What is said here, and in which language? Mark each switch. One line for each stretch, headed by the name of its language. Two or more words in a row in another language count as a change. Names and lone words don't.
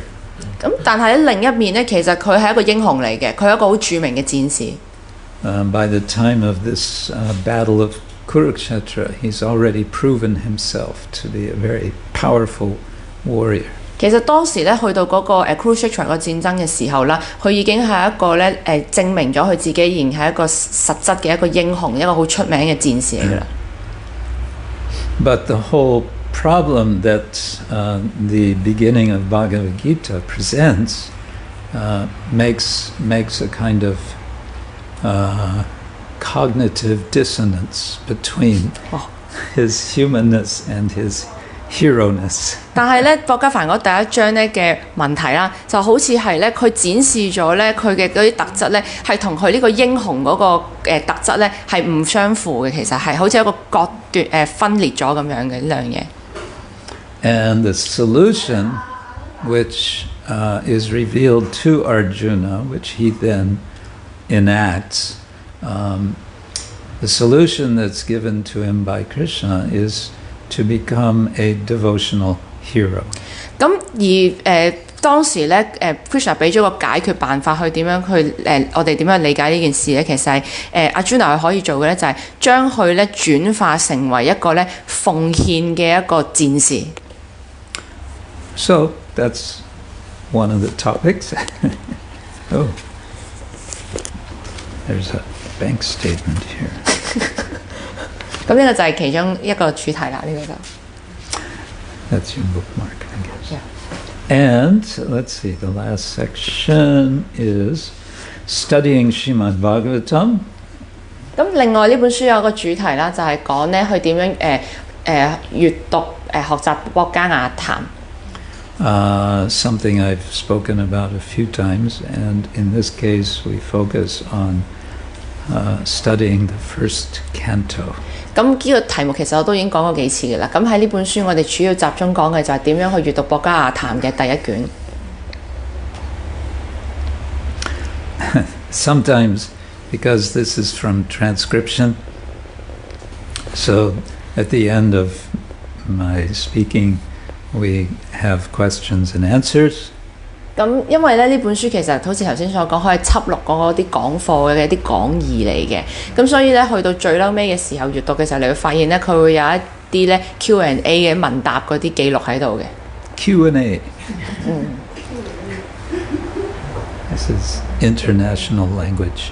Cantonese: 咁但係喺另一面咧，其實佢係一個英雄嚟嘅，佢係一個好著名嘅戰士。
English: By the time of this battle of Kurukshetra, he's already proven himself to be a very powerful warrior.
Cantonese: 其實當時咧去到嗰個Kurukshetra 個戰爭嘅時候啦，佢已經係一個咧證明咗佢自己仍係一個實質嘅一個英雄，一個好出名嘅戰士嚟㗎啦。
English: But the whole problem that the beginning of Bhagavad Gita presents makes a kind of cognitive dissonance between his humanness and his hero-ness.
Cantonese: 但係咧，博家梵歌第一章咧嘅問題啦，就好似係咧，佢展示咗咧佢嘅嗰啲特質咧，係同佢呢個英雄嗰個特質咧係唔相符嘅。其實係好似一個割斷分裂咗咁樣嘅呢兩嘢。
English: And the solution, which is revealed to Arjuna, which he then enacts, the solution that's given to him by Krishna is to become a devotional hero.
Cantonese: 咁而當時咧Krishna 俾咗個解決辦法去點樣去我哋點樣理解呢件事咧？其實係Arjuna佢可以做嘅咧，就係將佢咧轉化成為一個咧奉獻嘅一個戰士。
English: So that's one of the topics. Oh, there's a bank statement here.
Cantonese: 咁呢個就係其中一個主題啦，呢個就。
English: That's your bookmark, I guess. Yeah. And let's see, the last section is studying Srimad Bhagavatam.
Cantonese: 咁另外呢本書有個主題啦，就係講咧佢點樣閱讀學習國家雅談。
English: Something I've spoken about a few times, and in this case we focus on studying the first canto.
Cantonese: 咁呢個題目其實我都已經講過幾次嘅啦。咁喺呢本書我哋主要集中講嘅就係點樣去閱讀國家雅談嘅第一卷。
English: Sometimes, because this is from transcription, so at the end of my speaking we have questions and answers.
Cantonese: 咁因為咧呢本書其實好似頭先所講，可以輯錄嗰啲講課嘅一啲講義嚟嘅，咁所以咧去到最嬲尾嘅時候閱讀嘅時候，你會發現咧佢會有一啲咧 Q&A 嘅問答嗰啲記錄喺度嘅。
English: Q&A. This is international language.